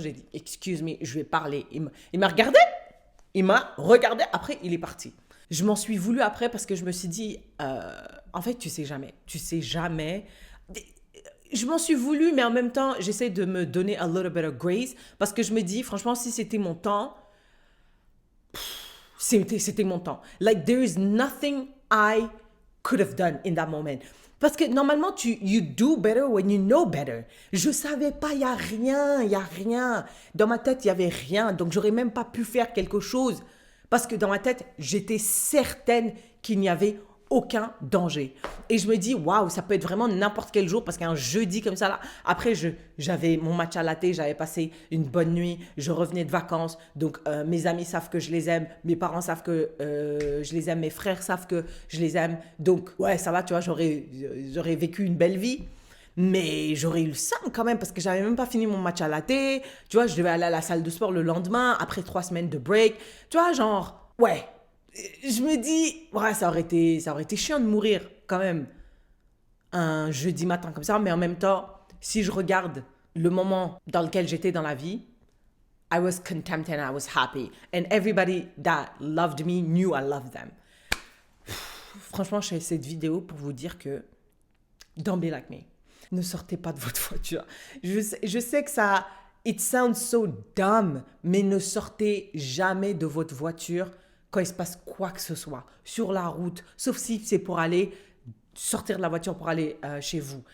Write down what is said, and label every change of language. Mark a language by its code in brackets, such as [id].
[fr] J'ai dit, [en] excuse me, [fr] je vais parler. Il m'a regardé. Il m'a regardé. Après, il est parti. Je m'en suis voulu après parce que je me suis dit, en fait, tu sais jamais. Tu sais jamais. Je m'en suis voulu, mais en même temps, j'essaie de me donner [en] a little bit of grace [fr] parce que je me dis, franchement, si c'était mon temps, c'était mon temps. [en] Like, there is nothing I could have done in that moment. [fr] Parce que normalement, [en] you do better when you know better. [fr] Je savais pas, il y a rien. Dans ma tête, il y avait rien. Donc, j'aurais même pas pu faire quelque chose. Parce que dans ma tête, j'étais certaine qu'il n'y avait aucun danger. Et je me dis, waouh, ça peut être vraiment n'importe quel jour parce qu'un jeudi comme ça, là, après, j'avais mon match à latte, j'avais passé une bonne nuit, je revenais de vacances, donc mes amis savent que je les aime, mes parents savent que je les aime, mes frères savent que je les aime, donc ouais, ça va, tu vois, j'aurais vécu une belle vie. Mais j'aurais eu le seum quand même parce que j'avais même pas fini mon match à latte. Tu vois, je devais aller à la salle de sport le lendemain après 3 semaines de break. Tu vois, genre, ouais. Je me dis, ouais, ça aurait été chiant de mourir quand même un jeudi matin comme ça. Mais en même temps, si je regarde le moment dans lequel j'étais dans la vie, [en] I was content and I was happy. And everybody that loved me knew I loved them. [fr] Franchement, je fais cette vidéo pour vous dire que [en] don't be like me. [fr] Ne sortez pas de votre voiture. Je sais que ça, [en] it sounds so dumb, [fr] mais ne sortez jamais de votre voiture quand il se passe quoi que ce soit sur la route, sauf si c'est pour aller sortir de la voiture pour aller chez vous.